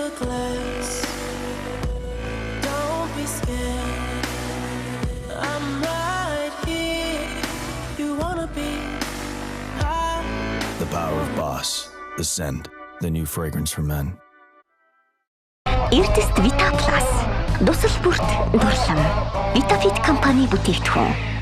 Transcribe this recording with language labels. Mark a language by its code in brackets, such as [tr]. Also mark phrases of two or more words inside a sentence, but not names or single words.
[en] a glass, don't be scared, I'm right here, you wanna be high. The power of Boss, the scent, the new fragrance for men. [mn] Эрдэс Vita Plus. Дусал бүрт дурлам. Vitafit компани бүтээгдэхүүн.